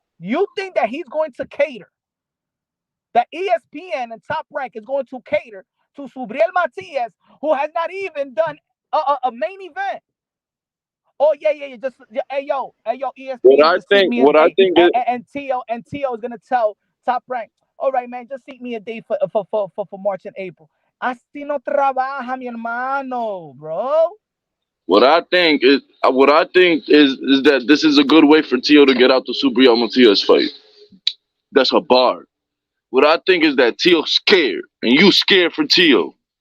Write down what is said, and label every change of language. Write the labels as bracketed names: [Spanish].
[English] You think that he's going to cater? That ESPN and Top Rank is going to cater to Subriel Matias, who has not even done a main event? Oh yeah. Hey yo, ESPN. What I think is, and Teo is gonna tell Top Rank, all right, man, just seek me a date for March and April. [Spanish] Así no trabaja, mi hermano, bro. [English] What I think is that this is a good way for Teo to get out the Subriel Matias fight. That's a bar. What I think is that Teo's scared, and you scared for Teo.